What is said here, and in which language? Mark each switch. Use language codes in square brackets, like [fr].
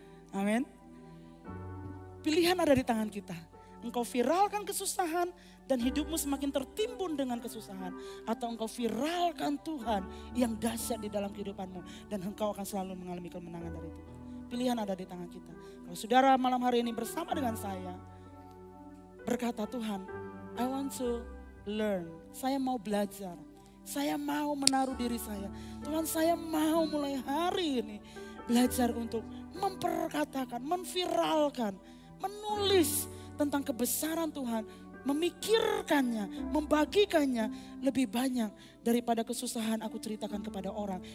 [id] Amin. Pilihan ada di tangan kita. Engkau viralkan kesusahan dan hidupmu semakin tertimbun dengan kesusahan. Atau engkau viralkan Tuhan yang dahsyat di dalam kehidupanmu. Dan engkau akan selalu mengalami kemenangan dari Tuhan. Pilihan ada di tangan kita. Kalau saudara malam hari ini bersama dengan saya. Berkata Tuhan, [en] I want to learn. [id] Saya mau belajar. Saya mau menaruh diri saya. Tuhan, saya mau mulai hari ini belajar untuk memperkatakan, memviralkan, menulis tentang kebesaran Tuhan, memikirkannya, membagikannya lebih banyak daripada kesusahan aku ceritakan kepada orang.